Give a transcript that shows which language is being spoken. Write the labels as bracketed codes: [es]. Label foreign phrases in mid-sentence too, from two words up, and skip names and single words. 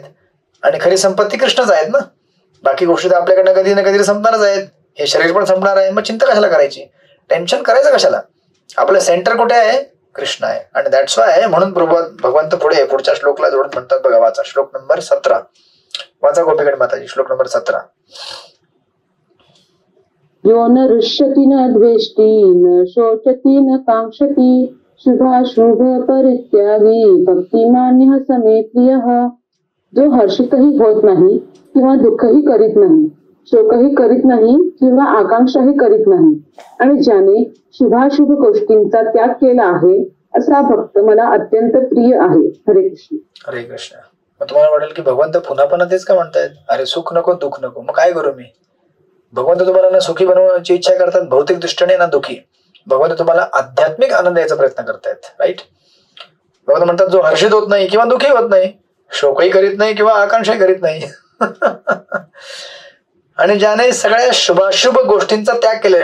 [mr] आणि खरी संपत्ती कृष्णच आहेत ना, बाकी गोष्टी तर आपल्याकडनं कधी ना कधी संपणारच आहेत. हे शरीर पण संपणार आहे, मग चिंता कशाला करायची, टेन्शन करायचं कशाला? आपलं सेंटर कुठे आहे? कृष्ण आहे. आणि [en] that's why [mr] म्हणून भगवंत पुढच्या श्लोकला जोडून म्हणतात बघा, वाचा श्लोक नंबर 17. वाचा गोपीगण माताजी, श्लोक नंबर 17. [sa] यो न रुष्यति न द्वेष्टि न शोचति न कांक्षति शुभाशुभ परित्यागी भक्तिमान्य समे प्रियः. [mr] जो हर्षितही होत नाही किंवा दुःखही करीत नाही, शोकही करीत नाही किंवा आकांक्षाही करीत नाही, आणि ज्याने शुभाशुभ गोष्टींचा त्याग केला आहे असा भक्त मला अत्यंत प्रिय आहे. हरे कृष्ण. हरे कृष्ण. मग तुम्हाला वाटेल की भगवंत पुन्हा पुन्हा तेच का म्हणतायत? अरे सुख नको, दुःख नको, मग काय करू मी? भगवंत तुम्हाला ना सुखी बनवण्याची इच्छा करतात भौतिक दृष्टीने, ना दुःखी. भगवंत तुम्हाला आध्यात्मिक आनंद द्यायचा प्रयत्न करतायत, राईट? भगवंत म्हणतात जो हर्षित होत नाही किंवा दुःखी होत नाही, शोकही करीत नाही किंवा आकांक्षाही करीत नाही आणि ज्याने सगळ्या शुभाशुभ गोष्टींचा त्याग केलाय.